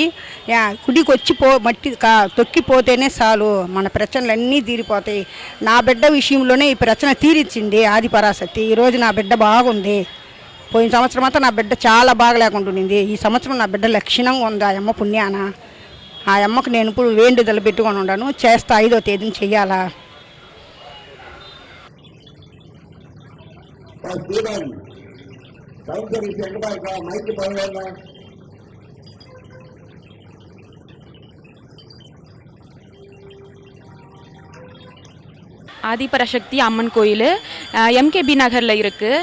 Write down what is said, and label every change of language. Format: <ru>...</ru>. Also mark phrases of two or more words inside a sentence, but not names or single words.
<te>గుడికి వచ్చి మట్టి తొక్కిపోతేనే చాలు మన ప్రశ్నలన్నీ తీరిపోతాయి. నా బిడ్డ విషయంలోనే ఈ ప్రశ్న తీరిచ్చింది ఆది పరాశక్తి. ఈరోజు నా బిడ్డ బాగుంది. పోయిన సంవత్సరం అంతా నా బిడ్డ చాలా బాగా లేకుంటుండింది. ఈ సంవత్సరం నా బిడ్డ లక్షణంగా ఉంది. ఆ అమ్మ పుణ్యాన ఆ అమ్మకు నేను ఇప్పుడు వేండుదలు పెట్టుకొని ఉన్నాను. చేస్తా 5వ తేదీని చెయ్యాలా.</te> <ta>ஸ்ரீராம் சவுண்ட் சர்வீஸ் எங்கடா இருக்கா? மைக்கு பழவேல. ஆதிபராசக்தி அம்மன் கோயில் எம்கேபி நகரில் இருக்குது.</ta>